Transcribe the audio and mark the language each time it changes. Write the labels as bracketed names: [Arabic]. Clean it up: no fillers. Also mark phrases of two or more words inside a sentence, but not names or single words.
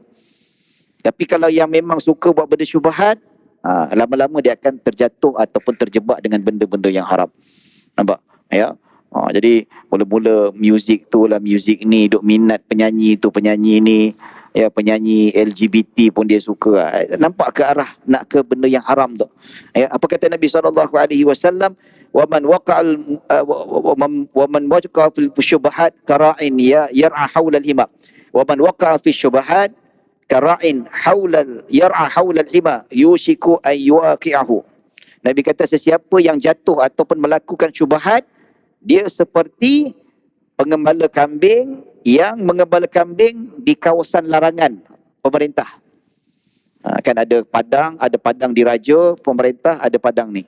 [Malay] Tapi kalau yang memang suka buat benda syubhat, lama-lama dia akan terjatuh ataupun terjebak dengan benda-benda yang haram. Nampak? Ya. Jadi mula-mula muzik tu lah, muzik ni duk minat penyanyi tu, penyanyi ni, ya, penyanyi LGBT pun dia suka. Nampak ke arah nak ke benda yang haram tu. Ya, apa kata Nabi SAW? [Arabic] ومن وقع ومن وقع في الشبهات كراع يرعى حول الحمى. ومن وقع في شبهات كراع يرعى حول الحمى يوشك أن يواقعه. [Malay] Nabi kata sesiapa yang jatuh ataupun melakukan syubhat, dia seperti pengembala kambing yang mengembala kambing di kawasan larangan pemerintah. Kan ada padang diraja pemerintah, ada padang ni.